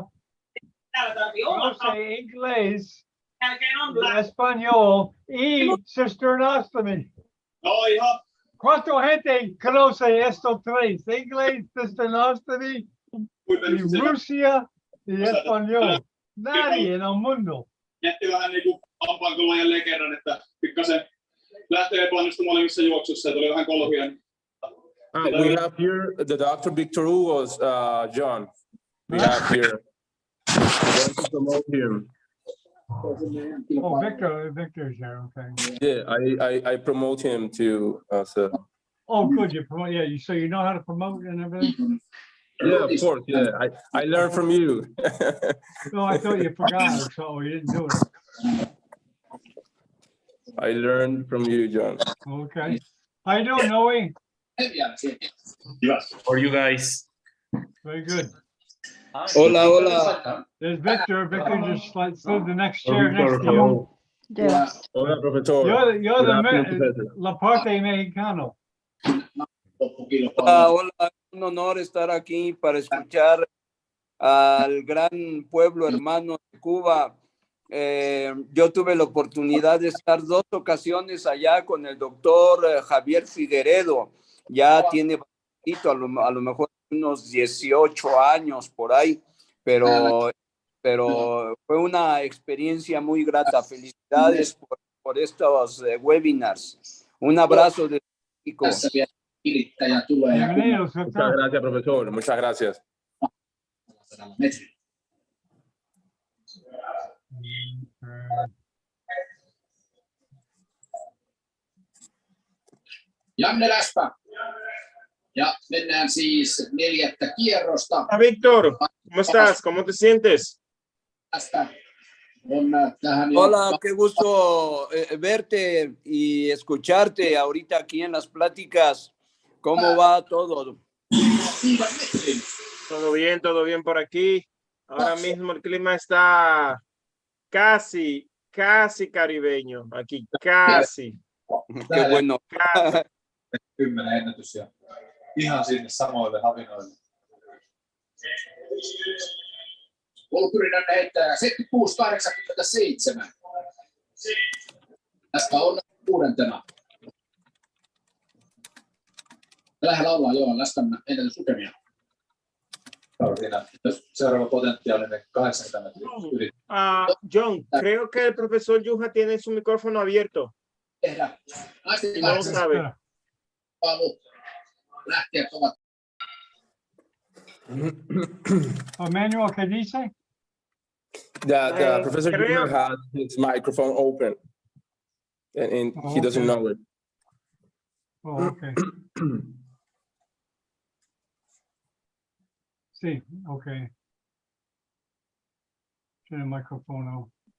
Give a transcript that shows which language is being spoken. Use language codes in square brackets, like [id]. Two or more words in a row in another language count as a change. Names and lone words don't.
[es] Conoce inglés, español y cisternostomy. ¿Cuánta gente conoce estos tres? Inglés, cisternostomy, y Rusia y español. Nadie en el mundo. [fi] Jätti vähän niin kuin ampaankolla jälleen kerran, että pikkasen lähtee epäonnistumaan molemmissa juoksussa ja tuli vähän kolhuja. [en] We have here the Dr. Victor Hugo's John. We have here. I'm going to promote him. Oh, Victor's here. Okay. Yeah, I promote him to. Oh, good. You promote. Yeah, so you know how to promote and everything. Yeah, of course. Yeah, I learned from you. No, I thought you forgot or so. You didn't do it. I learned from you, John. Okay. How you doing, Noe? Yes. How are you guys? Very good. [es] Hola. [en] There's Victor. Victor just slid the next chair next to you. [es] Hola, profesor. [en] You're the [es] La Parte Mexicano. Hola, un honor estar aquí para escuchar al gran pueblo hermano de Cuba. Yo tuve la oportunidad de estar 2 ocasiones allá con el doctor Javier Figueredo. Ya tiene a lo mejor unos 18 años por ahí, pero fue una experiencia muy grata. Felicidades por estos webinars. Un abrazo de México. Bienvenidos, Muchas gracias, profesor. Muchas gracias. [fi] Janne Läspä. Ja mennään siis 4. kierrosta. [es] Víctor, ¿cómo estás? ¿Cómo te sientes? Hola, qué gusto verte y escucharte ahorita aquí en las pláticas. ¿Cómo va todo? Todo bien por aquí. Ahora mismo el clima está casi caribeño. Aquí, casi. Qué bueno. Casi. [fi] 10 ennätys ja ihan sinne samoille havinoille. Polkyrinen heittää 76-87. Tästä on 6. Lähellä ollaan joo, Läspän ennätyslukemia. Seuraava potentiaalinen 80 metriä yli. [es] John, creo que el profesor Yuja tiene su micrófono abierto. Y no lo sabe. Emmanuel, ¿qué dice? [en] The Professor Junio has his microphone open, and he doesn't know it. Oh, okay. Sí, okay. Turn the microphone on.